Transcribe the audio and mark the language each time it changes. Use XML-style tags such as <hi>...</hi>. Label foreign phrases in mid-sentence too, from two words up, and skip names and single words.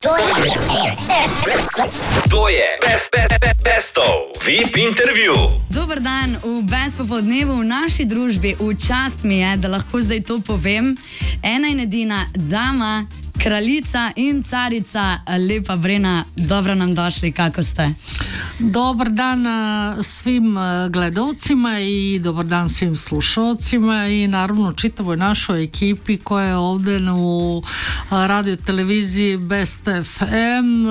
<sl>To je Bestov VIP intervju. Dober dan v Best popoldnevu v naši družbi. V čast mi je, da lahko zdaj to povem. Ena in edina dama, kraljica in carica Lepa Brena.</sl> <sr>Dobro nam došli, kako ste? Dobar dan svim gledalcima i dobar dan svim slušalcima i naravno čitavoj našoj ekipi koja je ovdje u radio televiziji Best FM.</sr>